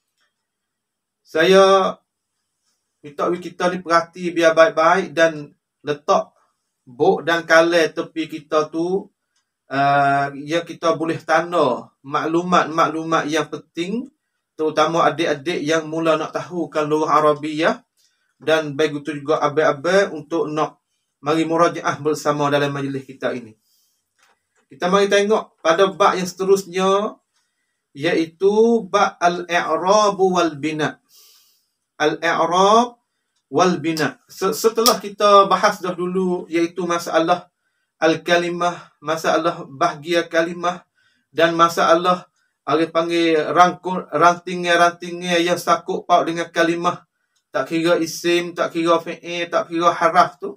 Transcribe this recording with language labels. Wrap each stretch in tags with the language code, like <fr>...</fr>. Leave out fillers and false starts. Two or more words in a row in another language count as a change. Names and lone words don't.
<ms>Saya minta kita ni perhati biar baik-baik dan letak buk dan kalam tepi kita tu, yang kita boleh tanda maklumat-maklumat yang penting, terutama adik-adik yang mula nak tahu kan</ms> <ar>لغة عربية,</ar> <ms>dan begitu juga abang-abang untuk nak mari murajaah bersama dalam majlis kita ini. Kita mari tengok pada bab yang seterusnya, iaitu bab</ms> <ar>الإعراب والبناء. الإعراب والبناء.</ar> <ms>Setelah kita bahas dah dulu, iaitu masalah al-kalimah, masalah bahagia kalimah, dan masalah orang panggil rantingnya yang sakut paut dengan kalimah, tak kira isim, tak kira fi'il, tak kira haraf tu.</ms>